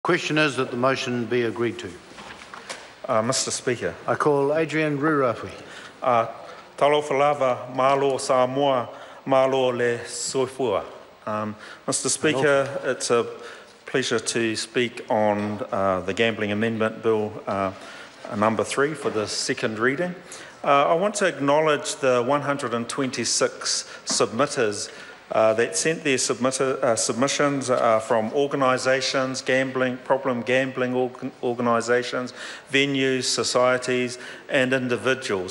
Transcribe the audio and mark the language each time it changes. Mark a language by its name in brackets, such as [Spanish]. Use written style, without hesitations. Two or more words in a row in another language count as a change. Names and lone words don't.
[English] Question is that the motion be agreed to. Mr. Speaker. I call Adrian Rurapui. [Samoan] Talofa lava malo Samoa malo le soifua. [English] Mr. Speaker, it's a pleasure to speak on the Gambling Amendment Bill number 3 for the second reading. I want to acknowledge the 126 submitters that sent their submissions from organisations, problem gambling organisations, venues, societies and individuals.